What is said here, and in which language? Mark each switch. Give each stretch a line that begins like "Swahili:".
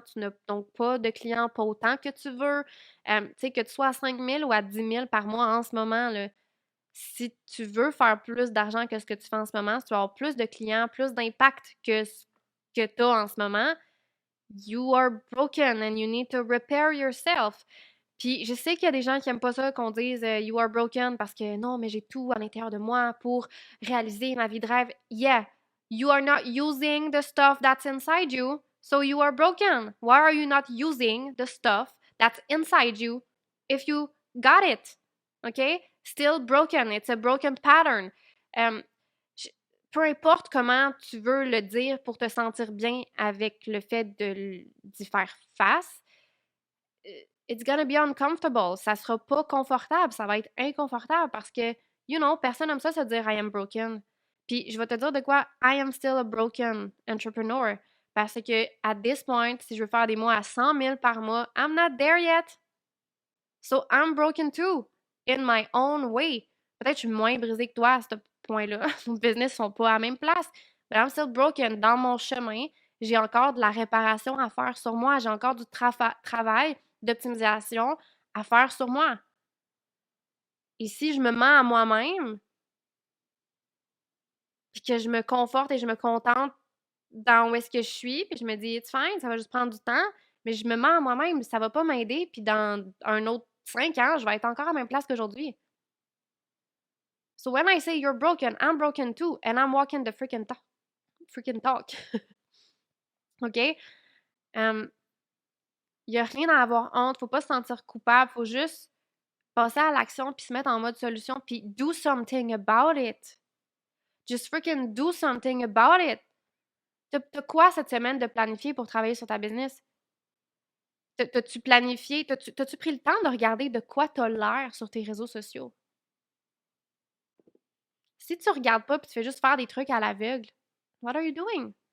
French: Tu n'as donc pas de clients pas autant que tu veux. Tu sais, que tu sois à 5 000 ou à 10 000 par mois en ce moment, là, si tu veux faire plus d'argent que ce que tu fais en ce moment, si tu veux avoir plus de clients, plus d'impact que ce que tu as en ce moment,
English: you are broken and you need to repair yourself.
French: Puis je sais qu'il y a des gens qui aiment pas ça qu'on dise
English: You are broken
French: parce que non, mais j'ai tout à l'intérieur de moi pour réaliser ma vie de rêve.
English: Yeah, you are not using the stuff that's inside you, so you are broken. Why are you not using the stuff that's inside you if you got it? Okay? Still broken. It's a broken pattern.
French: Um, Peu importe comment tu veux le dire pour te sentir bien avec le fait d'y faire face,
English: it's gonna be uncomfortable.
French: Ça sera pas confortable, ça va être inconfortable parce que, personne n'aime ça se dire
English: I am broken.
French: Puis je vais te dire de quoi,
English: I am still a broken entrepreneur.
French: Parce que,
English: at this point,
French: si je veux faire des mois à 100 000 par mois,
English: I'm not there yet. So I'm broken too, in my own way.
French: Peut-être que je suis moins brisée que toi à ce point-là. Nos business sont pas à la même place.
English: But I'm still broken.
French: Dans mon chemin, j'ai encore de la réparation à faire sur moi. J'ai encore du travail d'optimisation à faire sur moi. Et si je me mens à moi-même, puis que je me conforte et je me contente dans où est-ce que je suis, puis je me dis
English: it's fine,
French: ça va juste prendre du temps, mais je me mens à moi-même, ça va pas m'aider, puis dans un autre 5 ans, je vais être encore à la même place qu'aujourd'hui.
English: So when I say you're broken, I'm broken too, and I'm walking the freaking talk. OK?
French: Il n'y a rien à avoir honte, faut pas se sentir coupable, faut juste passer à l'action puis se mettre en mode solution puis
English: do something about it. Just freaking do something about it.
French: T'as quoi cette semaine de planifier pour travailler sur ta business? T'as-tu planifié, t'as-tu pris le temps de regarder de quoi t'as l'air sur tes réseaux sociaux? Si tu regardes pas puis tu fais juste faire des trucs à l'aveugle,
English: what are you doing?